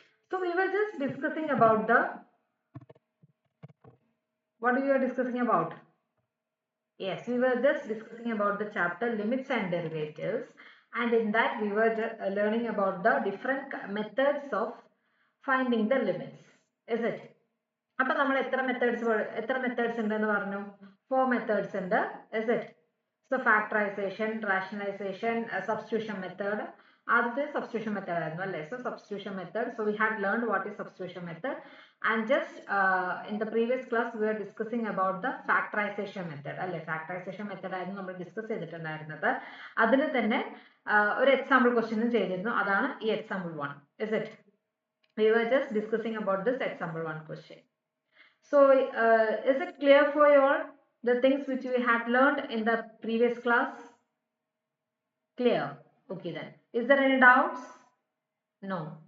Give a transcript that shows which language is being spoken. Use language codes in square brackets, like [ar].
[en] So we were just discussing about what we were discussing about? Yes, we were just discussing about the chapter limits and derivatives, and in that we were learning about the different methods of finding the limits. Is it? [ml] അപ്പോൾ നമ്മൾ എത്ര methods ഉണ്ടെന്ന് പറഞ്ഞു? 4 methods ഉണ്ട്. [en] Is it? So factorization, rationalization, substitution method. [ml] ആദ്യത്തെ substitution method ആയിരുന്നു അല്ലേ? [en] So substitution method. So we had learned what is substitution method, and just in the previous class we were discussing about the factorization method [ml] അല്ലേ? Factorization method ആയിരുന്നു നമ്മൾ discuss ചെയ്തിട്ടുണ്ടായിരുന്നത്. അതിൽ തന്നെ ഒരു എക്സാമ്പിൾ ക്വസ്റ്റ്യനും ചെയ്തിരുന്നു. അതാണ് ഈ example 1. [en] Is it? We were just discussing about this example 1 question. So is it clear for you all the things which we had learned in the previous class? Clear? Okay then. Is there any doubts? No.